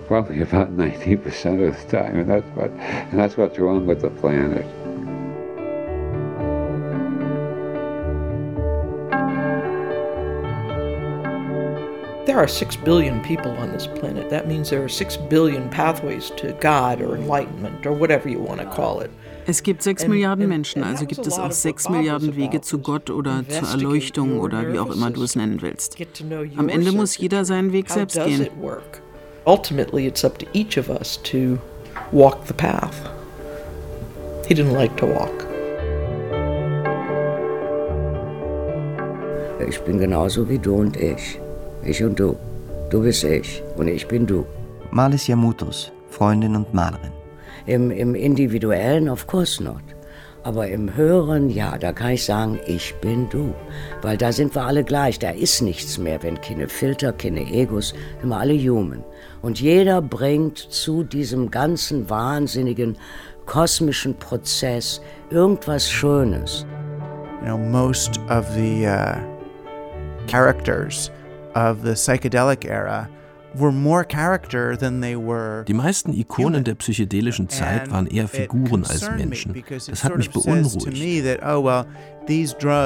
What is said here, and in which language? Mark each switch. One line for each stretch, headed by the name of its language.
English: Probably about 90% of the time, and that's what's wrong with the planet. There are 6 billion people on this planet. That means there are 6 billion pathways to God or enlightenment or whatever you want to call it.
German: Es gibt 6 Milliarden Menschen, also gibt es auch 6 Milliarden Wege zu Gott oder zur Erleuchtung oder wie auch immer du es nennen willst. Am Ende muss jeder seinen Weg selbst gehen.
English: Ultimately it's up to each of us to walk the path. He didn't like to walk.
German: Ich bin genauso wie du und ich. Ich und du. Du bist ich und ich bin du. Malis Yamutos, Freundin und Malerin. Im Individuellen,
English: of course not.
German: Aber im Höheren, ja, da kann ich sagen, ich bin du. Weil da sind wir alle gleich, da ist nichts mehr, wenn keine Filter, keine Egos, sind wir alle human. Und jeder bringt zu diesem ganzen wahnsinnigen kosmischen Prozess irgendwas Schönes.
English: You know, most of the characters of the psychedelic era were more character than they were.
German: Die meisten Ikonen der psychedelischen Zeit waren eher Figuren als Menschen. Das hat mich beunruhigt.